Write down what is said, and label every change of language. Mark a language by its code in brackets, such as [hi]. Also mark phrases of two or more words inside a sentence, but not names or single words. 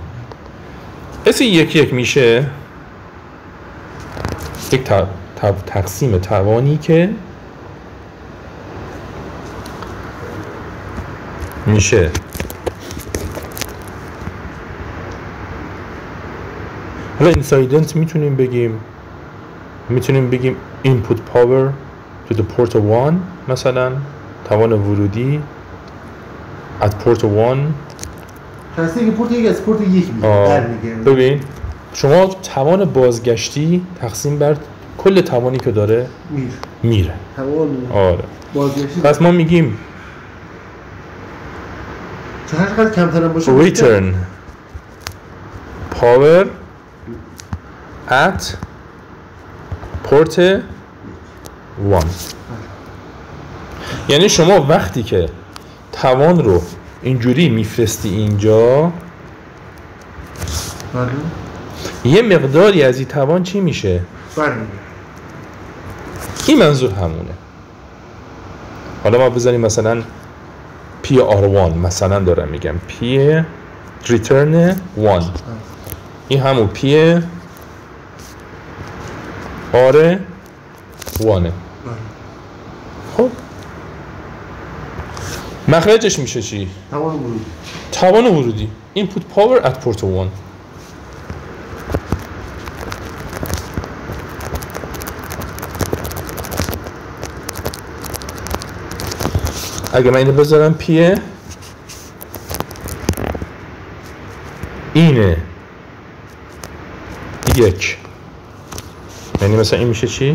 [fa] S11 میشه یک تقسیم توانی که میشه حالا اینسایدنت میتونیم بگیم [en] input power to the port 1 [fa] مثلا توان ورودی [en] at port 1. [fa] خاصه که پورت 1 از پورت 1 برمیگرده. ببین شما توان بازگشتی تقسیم بر کل توانی که داره میره. توان آره بازگشتی. پس ما میگیم چقدر کمتر باشه [en] return power at port 1. [fa] یعنی شما وقتی که توان رو اینجوری میفرستی اینجا یه مقداری از این توان چی میشه؟ این منظور همونه. حالا ما بذاریم مثلا PR1 مثلا دارم میگم P return 1 این همون P R 1. خب مخرجش میشه چی؟ توان ورودی [en] input power at port 1. [fa] اگه من اینو بذارم پیه اینه 1 یعنی مثلا این میشه چی؟